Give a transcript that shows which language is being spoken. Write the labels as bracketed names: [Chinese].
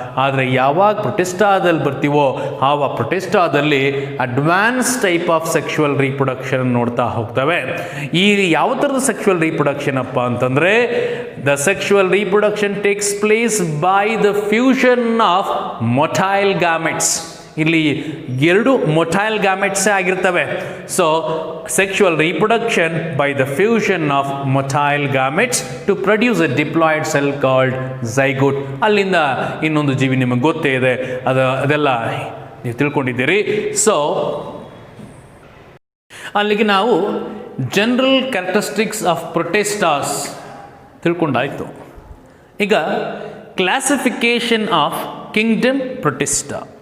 [Kannada] ಆದರೆ ಯಾವಾಗ ಪ್ರೊಟಿಸ್ಟಾದಲ್ಲಿ ಬರ್ತೀವೋ ಆವಾಗ ಪ್ರೊಟಿಸ್ಟಾದಲ್ಲಿ [English] advance type of sexual reproduction [Kannada] ನೋಡ್ತಾ ಹೋಗ್ತವೆ. ಈ ಯಾವ ಥರದ [English] sexual reproduction [Kannada] ಅಪ್ಪ ಅಂತಂದರೆ [English] The sexual reproduction takes place by the fusion of motile gametes. [Kannada] ಇಲ್ಲಿ 2 motile gametes ಆಗಿರ್ತವೆ. [English] So sexual reproduction by the fusion of motile gametes to produce a diploid cell called zygote. [Kannada] ಅಲ್ಲಿಂದ ಇನ್ನೊಂದು ಜೀವಿ ನಿಮಗೆ ಗೊತ್ತೇ ಇದೆ, ಅದೆಲ್ಲ ನೀವು ತಿಳ್ಕೊಂಡಿದ್ದೀರಿ. ಸೊ ಅಲ್ಲಿಗೆ ನಾವು [English] general characteristics of protistas [Kannada] ತಿಳ್ಕೊಂಡಾಯಿತು. [English] ಈಗ classification of kingdom Protista.